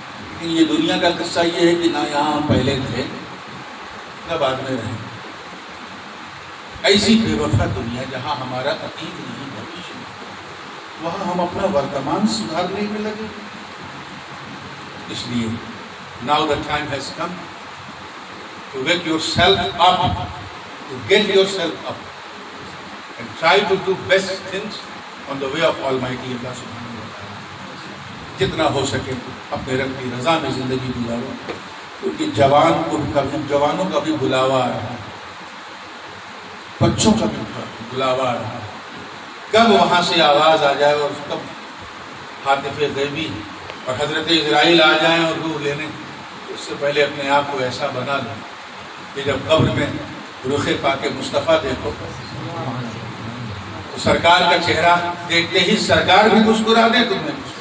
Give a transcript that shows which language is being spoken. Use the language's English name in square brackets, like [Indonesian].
[Urdu] لیکن یہ دنیا کا قصہ یہ ہے کہ نہ یہاں ہم پہلے تھے نہ بعد میں رہیں. ایسی بے وفا دنیا جہاں ہمارا اتیت نہیں بھوشیہ نہیں، وہاں ہم اپنا ورتمان سدھارنے میں لگے. [English] اس لیے now the time has come to wake yourself up, to get yourself up and try to do best things on the way of Almighty Allah subhanahu wa ta'ala. [Urdu] جتنا ہو سکے اپنے رب کی رضا میں زندگی گزارو، کیونکہ جوانوں کا بھی بلاوا آ رہا ہے، بچوں کا بھی بلاوا آ رہا ہے. کب وہاں سے آواز آ جائے اور کب حاطف غیبی اور حضرت اسرائیل آ جائیں اور روح لینے، اس سے پہلے اپنے آپ کو ایسا بنا لیں کہ جب قبر میں رخ پاک مصطفیٰ دیکھو تو سرکار کا چہرہ دیکھتے ہی سرکار بھی مسکرا دیں تمہیں.